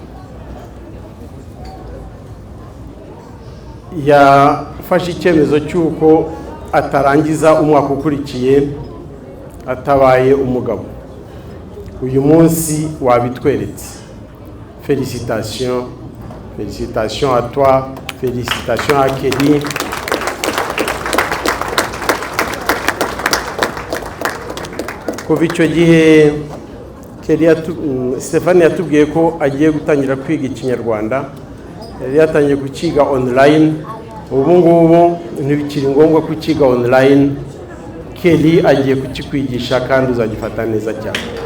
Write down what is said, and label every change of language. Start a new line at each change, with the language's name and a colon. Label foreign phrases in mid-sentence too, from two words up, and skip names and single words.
Kinyarwanda: Yafashe icyemezo cy'uko atarangiza umwaka ukurikiye atabaye umugabo. Uyu munsi wabitweretse.
French: Félicitations, félicitations à toi, félicitations à Kelly.
Kinyarwanda: kuva icyo gihe Stéphane yatubwiye ko agiye gutangira kwiga ikinyarwanda, yari yatangiye kukiga online, ubu ngubu ntibikiri ngombwa kukiga online. Kelly agiye kukikwigisha kandi uzagifata neza cyane.